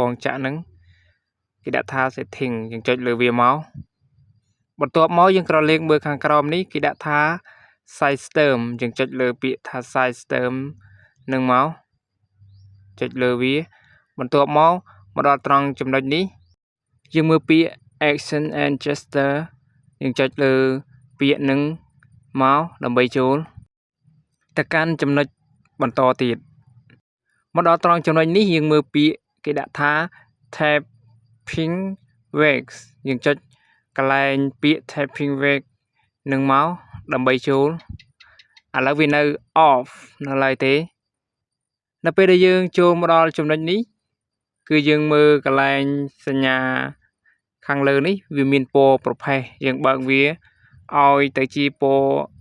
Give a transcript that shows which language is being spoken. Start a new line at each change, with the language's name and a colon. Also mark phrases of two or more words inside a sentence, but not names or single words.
Khmer: ងចក្រហ្នឹងគេដាក់ថា setting យើងចុចលើវាមកបន្ទាប់មកយើងក្រឡេកមើលខាងក្រោមនេះគេដាក់ថា
English: size term
Khmer: យើងចុចលើពាក្យថា
English: size term
Khmer: នឹងមកចុ ចលើវាបន្ទាប់មកដល់ត្រង់ចំណុចនេះយើងមើលពាក្យ
English: action and gesture
Khmer: យើងចុចលើពាក្យនឹងមកដើម្បីចូល ទៅកាន់ចំណុចបន្តទៀតមកដល់ត្រង់ចំណុចនេះយើងមើលពាក្យគេដាក់ថា
English: tapping waves
Khmer: យើងចុចកន្លែងពាក្យ
English: tapping wave
Khmer: នឹងមកដើម្បីចូលឥឡូវវានៅ off នៅឡើយទេនៅពេលដែលយើងចូលមកដល់ចំណុចនេះគឺយើងមើលកន្លែងសញ្ញាខាងលើនេះវាមានពណ៌ប្រផេះយើងបើកវាឲ្យទៅជាពណ៌